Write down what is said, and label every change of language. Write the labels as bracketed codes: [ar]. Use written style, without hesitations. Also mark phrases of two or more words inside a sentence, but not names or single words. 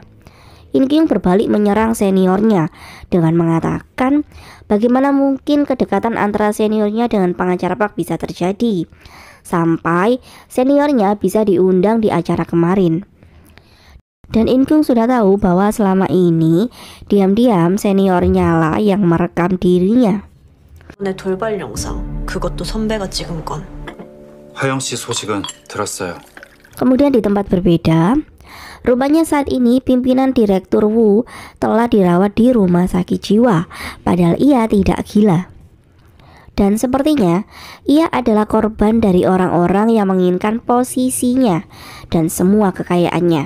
[id] In Kyung berbalik menyerang seniornya dengan mengatakan bagaimana mungkin kedekatan antara seniornya dengan pengacara Park bisa terjadi, sampai seniornya bisa diundang di acara kemarin. Dan In Kyung sudah tahu bahwa selama ini diam-diam seniornya lah yang merekam dirinya. [ko] 내 돌발 영상, 그것도 선배가 찍은 건. 화영 씨 소식은 들었어요. [id] Kemudian di tempat berbeda, rupanya saat ini pimpinan Direktur Woo telah dirawat di rumah sakit jiwa, padahal ia tidak gila. Dan sepertinya ia adalah korban dari orang-orang yang menginginkan posisinya dan semua kekayaannya.